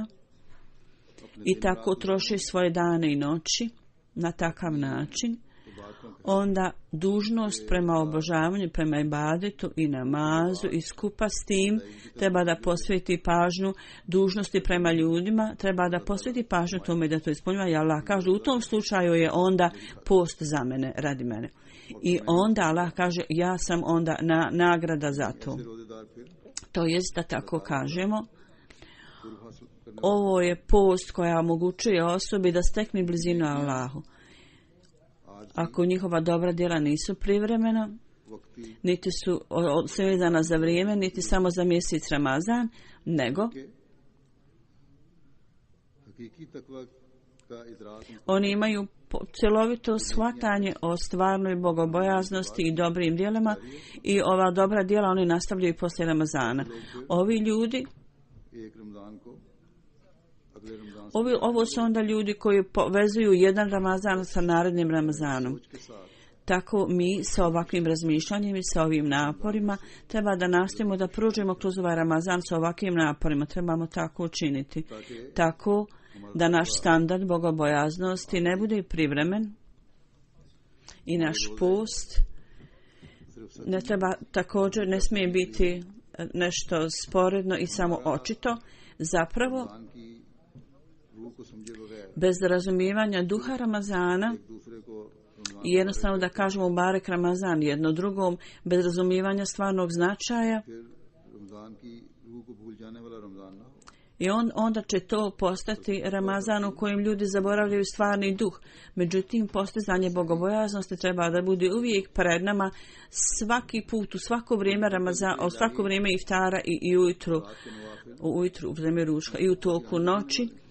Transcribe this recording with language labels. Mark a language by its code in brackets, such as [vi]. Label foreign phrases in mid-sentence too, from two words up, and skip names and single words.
[bs] i tako troše svoje dane i noći na takav način, onda dužnost prema obožavanju, prema ibadetu i namazu i skupa s tim treba da posveti pažnju dužnosti prema ljudima, treba da posveti pažnju tome da to ispunjava i Allah kaže u tom slučaju je onda post za mene, radi mene. I onda Allah kaže ja sam onda nagrada za to. [ur] روزےدار پھر [bs] To jest da tako kažemo, ovo je post koja omogućuje osobi da stekne blizinu Allahu. Ako njihova dobra djela nisu privremena, [ur] وقتی [bs] niti su svezana za vrijeme, niti samo za mjesec Ramazan, nego [ur] حقیقی تقوی کا ادراک [bs] oni imaju cjelovito shvatanje o stvarnoj bogobojaznosti i dobrim djelima i ova dobra djela oni nastavljaju poslije Ramazana. Ovi ljudi, [ur] ایک رمضان کو اگلے رمضان [bs] ovo su onda ljudi koji povezuju jedan Ramazan sa narednim Ramazanom. [ur] کے ساتھ [bs] Tako mi sa ovakvim razmišljanjem i sa ovim naporima treba da nastavimo da pružimo kroz ovaj Ramazan sa ovakvim naporima. Trebamo tako učiniti. Tako da naš standard bogobojaznosti ne bude privremen i naš post ne treba također ne smije biti nešto sporedno i samo očito. Zapravo, [ur] رمضان کی روح کو سمجھے بغیر [bs] bez razumijevanja duha Ramazana [ur] ایک دوسرے کو رمضان [bs] i jednostavno da kažemo barek Ramazan jedno drugom, bez razumijevanja stvarnog značaja, [ur] پھر رمضان کی روح کو بھول جانے والا رمضان نہ ہو [bs] i onda će to postati Ramazan u kojem ljudi zaboravljaju stvarni duh. Međutim, postizanje bogobojaznosti treba da bude uvijek pred nama svaki put, u svako vrijeme Ramazana, u svako vrijeme iftara i ujutru u vrijeme ručka i u toku noći.